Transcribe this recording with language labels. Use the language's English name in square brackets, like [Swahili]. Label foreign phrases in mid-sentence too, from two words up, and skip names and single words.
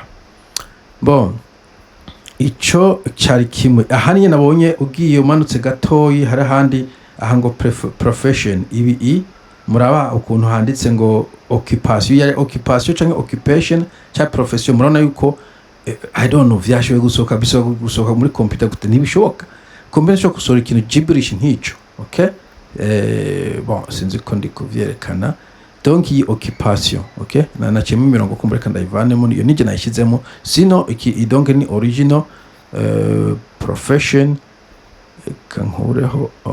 [Rundi] Bon, ico cyari kimwe. Aha niye nabonye ugiye umanutse gatoyi hari handi aha ngo profession ibi muraba ukuntu handitse ngo occupation, yari occupation canke occupation cha profession. Murabona yuko [English] I don't know [Rundi] vyashoboye gusohoka muri computer gute, ntibishoboka combination kusora ikintu gibberish nk'ico. Okay, bon sinzi ko ndi kuvyerekana. Donc iyi occupation, okay, naciyemo imirongo kumureka ndayivanemo, niyo nije nayishizemo, sino iki donc ni [English] original profession [Rundi] kankureho.